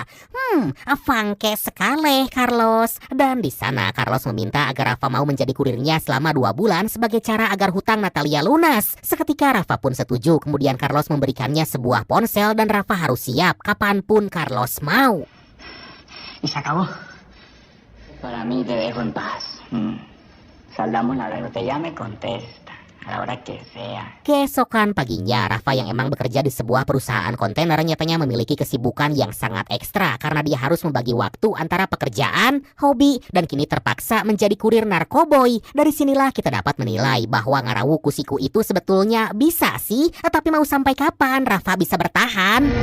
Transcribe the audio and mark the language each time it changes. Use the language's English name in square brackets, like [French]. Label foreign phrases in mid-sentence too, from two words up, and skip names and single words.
[Indonesian] Fangke sekali Carlos. Dan di sana Carlos meminta agar Rafa mau menjadi kurirnya selama 2 bulan sebagai cara agar hutang Natalia lunas. Seketika Rafa pun setuju, kemudian Carlos memberikannya sebuah ponsel dan Rafa harus siap kapanpun Carlos mau. [Spanish] Y se acabó. Para mí te dejo en paz. Saldamos la hora que te llame, contesta. A la hora que sea. [Indonesian] Keesokan paginya, Rafa yang emang bekerja di sebuah perusahaan kontainer nyatanya memiliki kesibukan yang sangat ekstra karena dia harus membagi waktu antara pekerjaan, hobi, dan kini terpaksa menjadi kurir narkoboy. Dari sinilah kita dapat menilai bahwa [Sundanese] ngarawu kusiku [Indonesian] itu sebetulnya bisa sih, tapi mau sampai kapan Rafa bisa bertahan?